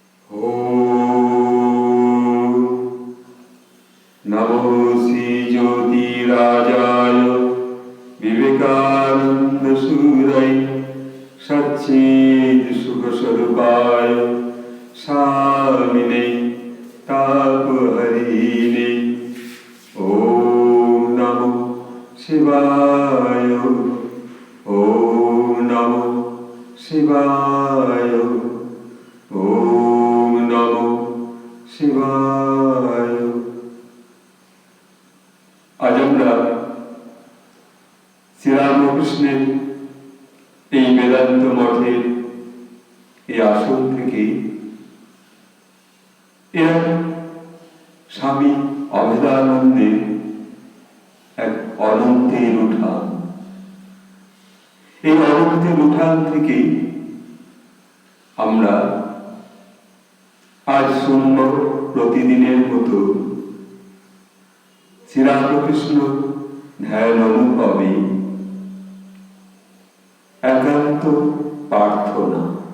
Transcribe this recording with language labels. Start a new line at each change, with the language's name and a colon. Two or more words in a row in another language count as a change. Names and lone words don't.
Sanskrit: ॐ नमो श्रीज्योतिराजाय विवेकानन्दसूरय सच्चित्सुखस्वरूपाय स्वामिने तापहरिणे ॐ नमो शिवाय। ॐ नमो शिवाय। ॐ नमो शिवाय।
Bangla: আজ আমরা শ্রীরামকৃষ্ণের এই বেদান্ত মঠের এই আসন থেকে এরা স্বামী অভেদানন্দের এক অনন্তের উঠান, এই অনন্তের উঠান থেকে আমরা আজ শুনব প্রতিদিনের মতো শ্রীরামকৃষ্ণ ধ্যান অনুভবে একান্ত প্রার্থনা।